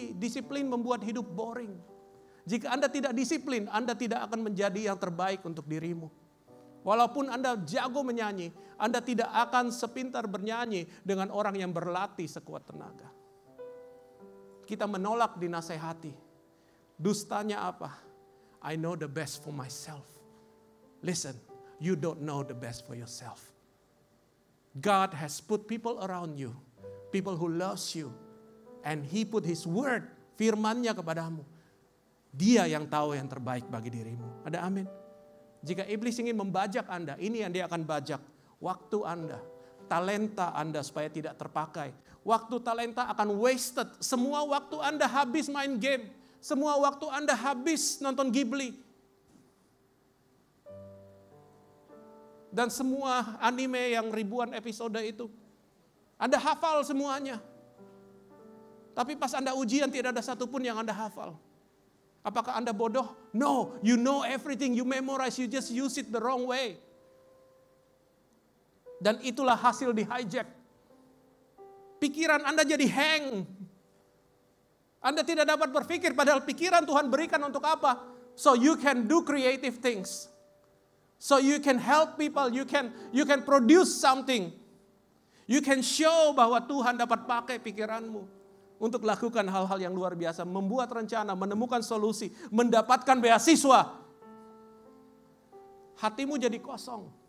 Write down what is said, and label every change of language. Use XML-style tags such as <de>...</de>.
<id>Disiplin membuat hidup boring. Jika Anda tidak disiplin, Anda tidak akan menjadi yang terbaik untuk dirimu. Walaupun Anda jago menyanyi, Anda tidak akan sepintar bernyanyi dengan orang yang berlatih sekuat tenaga. Kita menolak dinasehati. Dustanya apa?</id> <en>I know the best for myself. Listen, you don't know the best for yourself. God has put people around you, people who loves you, and He put His word,</en> <id>firman-Nya kepadamu. Dia yang tahu yang terbaik bagi dirimu. Ada amin? Jika iblis ingin membajak Anda, ini yang dia akan bajak. Waktu Anda, talenta Anda supaya tidak terpakai. Waktu talenta akan wasted. Semua waktu Anda habis main game. Semua waktu Anda habis nonton Ghibli. Dan semua anime yang ribuan episode itu. Anda hafal semuanya. Tapi pas Anda ujian tidak ada satupun yang Anda hafal. Apakah Anda bodoh?</id> <en>No, you know everything, you memorize, you just use it the wrong way.</en> <id>Dan itulah hasil di hijack. Pikiran Anda jadi hang. Anda tidak dapat berpikir, padahal pikiran Tuhan berikan untuk apa?</id> <en>So you can do creative things. So you can help people, you can produce something. You can show</en> <id>bahwa Tuhan dapat pakai pikiranmu untuk lakukan hal-hal yang luar biasa, membuat rencana, menemukan solusi, mendapatkan beasiswa. Hatimu jadi kosong.</id>